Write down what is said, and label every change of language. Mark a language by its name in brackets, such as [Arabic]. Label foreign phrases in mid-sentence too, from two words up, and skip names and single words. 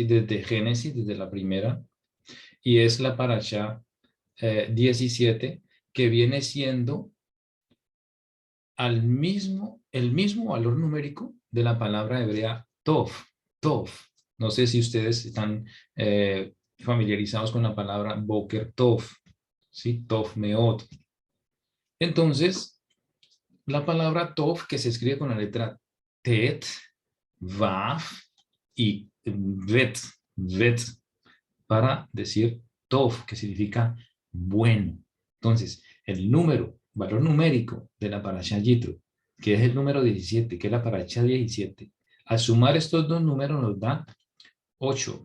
[Spanish] Desde Génesis, desde la primera, y es la parasha 17, que viene siendo el mismo valor numérico de la palabra hebrea [Hebrew] טוב, טוב. [Spanish] No sé si ustedes están familiarizados con la palabra [Hebrew] בוקר טוב, [Spanish] ¿sí? [Hebrew] טוב מאוד. [Spanish] Entonces, la palabra tov que se escribe con la letra tet, vav y vet, para decir tov, que significa bueno. Entonces, el valor numérico de la parasha Yitro, que es el número 17, que es la parasha 17, al sumar estos dos números nos da 8.